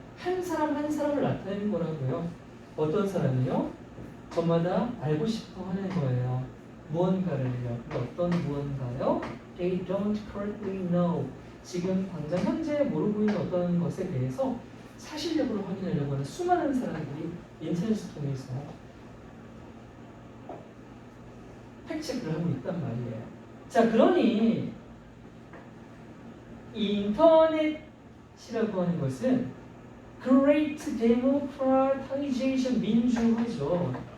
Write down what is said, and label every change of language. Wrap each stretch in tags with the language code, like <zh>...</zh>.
<ko>한 사람 한 사람을 나타내는 거라고요. 어떤 사람이요? 저마다 알고 싶어 하는 거예요. 무언가를요. 어떤 무언가요?</ko> <en>They don't currently know.</en> <ko>지금 당장 현재 모르고 있는 어떤 것에 대해서 사실력으로 확인하려고 하는 수많은 사람들이 인터넷을 통해서 팩체크를 하고 있단 말이에요. 자, 그러니 이 인터넷이라고 하는 것은</ko> <en>Great Democratization</en> <ko>민주화죠.</ko>